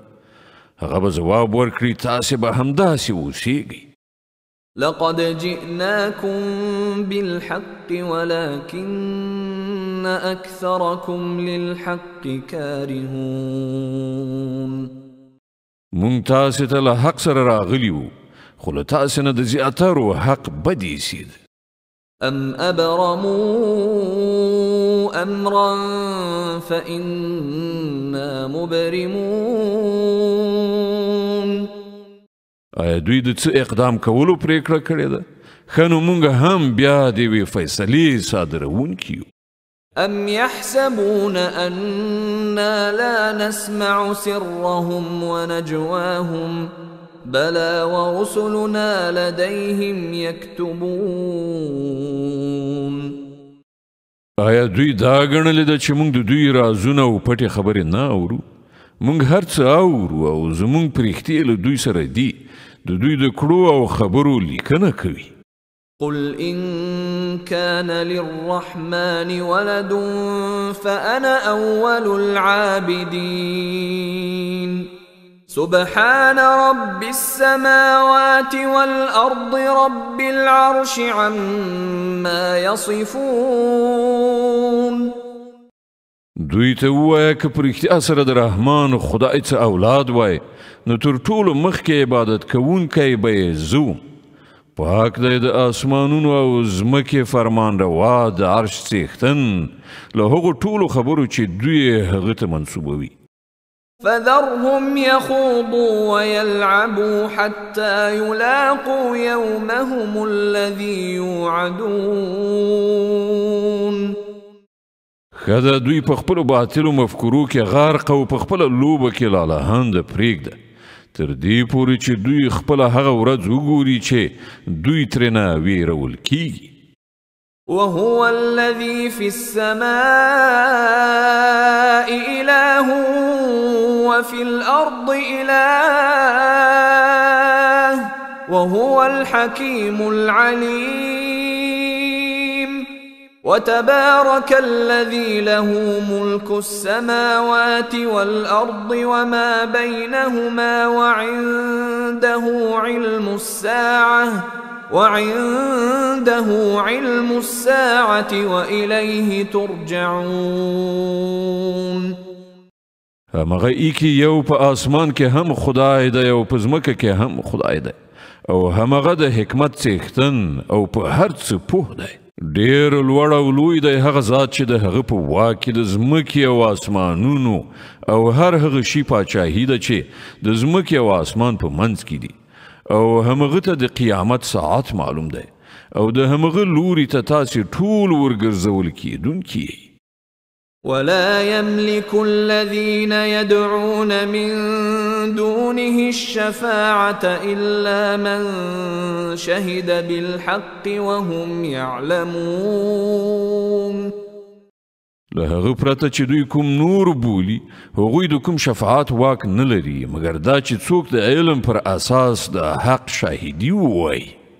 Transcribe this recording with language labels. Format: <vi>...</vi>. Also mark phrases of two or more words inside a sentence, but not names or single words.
<ps>هغه به ځواب ورکړي تاسې به همداسې اوسیږئ.</ps> <ar>لقد جئناكم بالحق ولكن أكثركم للحق كارهون.</ar> <ps>مونږ تاسې ته له حق سره راغلي وو خو له تاسې نه د زیاترو حق بد ایسید.</ps> <ar>أم أبرموا أمرا فإنا مبرمون.</ar> <ps>آیا دوی د څه اقدام کولو پریکړه کړې ده؟ ښه نو موږ هم بیا د یوې فیصلې صادروونکي یو.</ps> <ar>أم يحسبون أنا لا نسمع سرهم ونجواهم بلى ورسلنا لديهم يكتبون.</ar> <ps>آیا دوی دا ګڼلې ده چې موږ د دوی رازونه او پټې خبرې نه اورو؟ موږ هر څه اورو او زموږ پرښتې له دوی سره دي. د دوی د کړو او خبرو لیکنه کوي.</ps> <ar>قل إن كان للرحمن ولد فأنا أول العابدين سبحان رب السماوات والأرض رب العرش عما يصفون.</ar> <ps>دوی ته ووایه که په رښتیا سره د رحمان خدای څه اولاد وای نو تر ټولو مخکې عبادت کوونکی به یې زه. پاک دی د آسمانونو او ځمکې فرمان روا د عرش څښتن له هغو ټولو خبرو چې دوی هغه ته منسوبوي.</ps> <ar>فذرهم يخوضوا ويلعبوا حتى يلاقوا يومهم الذي يوعدون.</ar> <ps>خدا دوی په خپل باطلو مفکورو کې غرق او په خپل لوبه کې لالهانده پرېږده تر دې پورې چې دوی خپل هغه ورځ وګوري چې دوی ترېنه ویرول کیږي.</ps> <ar>وهو الذي في السماء إله وفي الأرض إله وهو الحكيم العليم. وتبارك الذي له ملك السماوات والأرض وما بينهما وعنده علم الساعة وإليه ترجعون.</ar> <ps>همغه ایکی یو په آسمان کې هم خدای دی او په ځمکه کې هم خدای دی او همغه د حکمت څښتن او په هر څه پوه دی. ډېر لوړ او لوی دی هغه ذات چې د هغه په واک کې د ځمکې او آسمانونو او هر هغه شي پاچاهي ده چې د ځمکې او آسمان په منځ کې دي او همغه ته د قیامت ساعت معلوم دی او د همغه لوري ته تاسې ټول ورګرځول کیدونکي.</ps> <ar>ولا يملك الذين يدعون من دونه الشفاعة إلا من شهد بالحق وهم يعلمون.</ar> <ps>له هغه پرته چې دوی کوم نور بولي هغوی د کوم شفاعت واک نه لري مګر دا چې څوک د علم پر اساس د حق شاهدي ووایي.</ps>